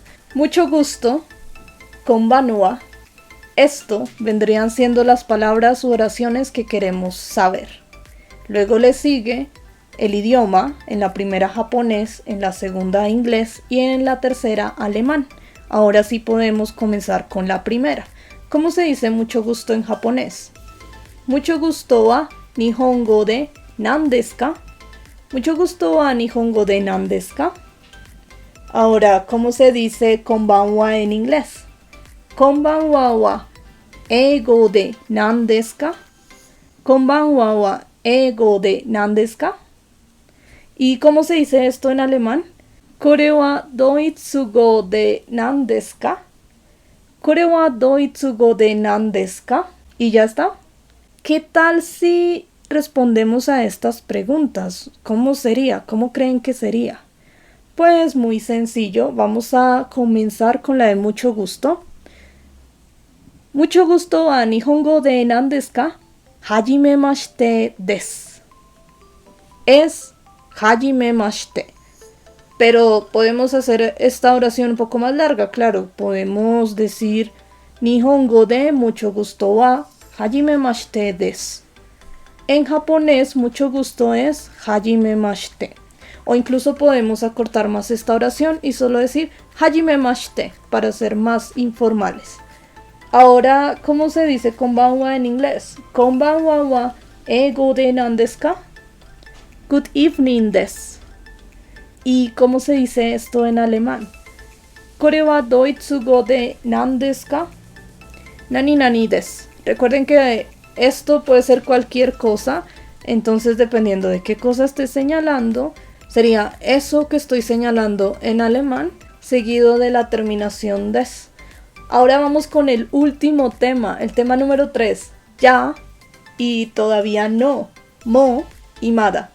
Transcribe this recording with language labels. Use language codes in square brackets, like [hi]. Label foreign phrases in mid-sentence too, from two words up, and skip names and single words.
[es] Mucho gusto, konbanwa, esto vendrían siendo las palabras u oraciones que queremos saber. Luego le sigue el idioma, en la primera japonés, en la segunda inglés y en la tercera alemán. Ahora sí podemos comenzar con la primera. ¿Cómo se dice mucho gusto en japonés? Mucho gusto [ja] は日本語で何ですか? [es] Mucho gusto [ja] は日本語で何ですか? [es] Ahora, ¿cómo se dice konbanwa en inglés? [ja] こんばんはは英語で何ですか? こんばんはは英語で何ですか? [es] ¿Y cómo se dice esto en alemán? [ja] これはドイツ語で何ですか? これはドイツ語で何ですか? [es] Y ya está. ¿Qué tal si respondemos a estas preguntas? ¿Cómo sería? ¿Cómo creen que sería? Pues muy sencillo. Vamos a comenzar con la de mucho gusto. Mucho gusto [ja] は日本語で何ですか? はじめましてです. Es hajimemashite. [es] Pero podemos hacer esta oración un poco más larga, claro. Podemos decir [ja] 日本語で [es] mucho gusto [ja] ははじめましてです. [es] En japonés, mucho gusto es hajimemashite. O incluso podemos acortar más esta oración y solo decir hajimemashite para ser más informales. Ahora, ¿cómo se dice konbanwa en inglés? [ja] こんばんはは英語で何ですか? [en] Good evening desu. [es] ¿Y cómo se dice esto en alemán? [ja] これはドイツ語で何ですか? 何々です. [es] Recuerden que esto puede ser cualquier cosa, entonces dependiendo de qué cosa esté señalando, sería eso que estoy señalando en alemán, seguido de la terminación des. Ahora vamos con el último tema, el tema número 3, ya y todavía no, mo y mada.